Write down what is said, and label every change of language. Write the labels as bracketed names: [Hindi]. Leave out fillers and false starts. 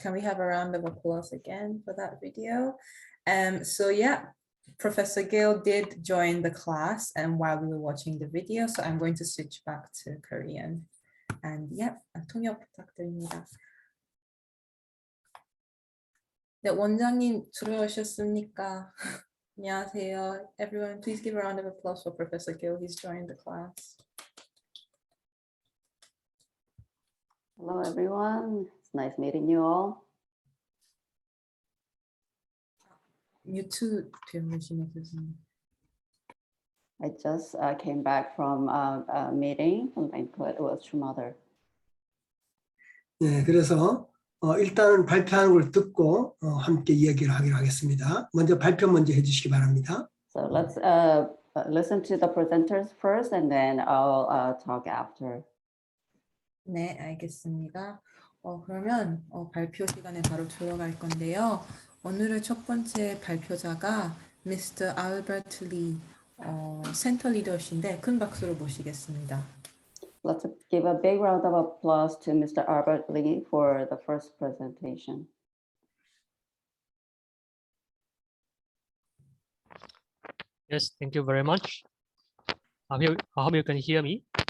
[English] Can we have a round of applause again for that video? So yeah, Professor Gill did join the class and while we were watching the video, so I'm going to switch back to Korean. And yeah, [Korean] 통역 부탁드립니다. 네, 원장님 들어오셨습니까? 안녕하세요. [English] Everyone, please give a round of applause for Professor Gill. He's joined the class. Hello, everyone. It's nice meeting you all. [Korean] 뮤트 되시면 교수님. [English] I just came back from a meeting from banquet with True Mother. [Korean] 네, 그래서 일단은 발표하는 걸 듣고 함께 이야기를 하기로 하겠습니다. 먼저 발표 먼저 해주시기 바랍니다. [English] So let's listen to the presenters first, and then I'll talk after. [Korean] 네, 알겠습니다. 그러면 발표 시간에 바로 들어갈 건데요. 오늘의 첫 번째 발표자가 Mr. Albert Lee, 센터 리더신데 큰 박수로 모시겠습니다. [English] Let's give a big round of applause to Mr. Albert Lee for the first presentation. Yes, thank you very much. I hope you can hear me.